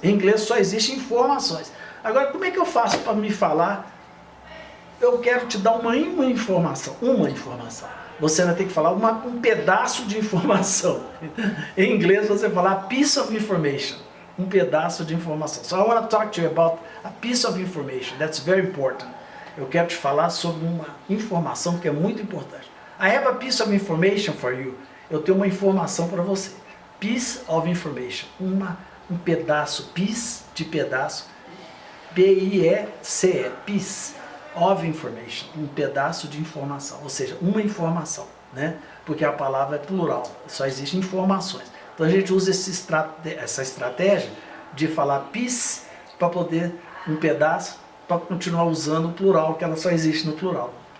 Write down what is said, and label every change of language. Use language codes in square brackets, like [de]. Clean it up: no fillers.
[pt] Em inglês só existe informações. Agora, como é que eu faço para me falar? Eu quero te dar uma informação. Uma informação. Você vai ter que falar um pedaço de informação. Em inglês você fala a piece of information. Um pedaço de informação. [en] So I want to talk to you about a piece of information. That's very important. [pt] Eu quero te falar sobre uma informação que é muito importante. [en] I have a piece of information for you. [pt] Eu tenho uma informação para você. [en] Piece of information. [pt] Um pedaço. Piece de pedaço. P-I-E-C-E, [en] piece of information, [pt] um pedaço de informação, ou seja, uma informação, né? Porque a palavra é plural, só existem informações. Então a gente usa essa estratégia de falar piece para poder, um pedaço, para continuar usando o plural, que ela só existe no plural.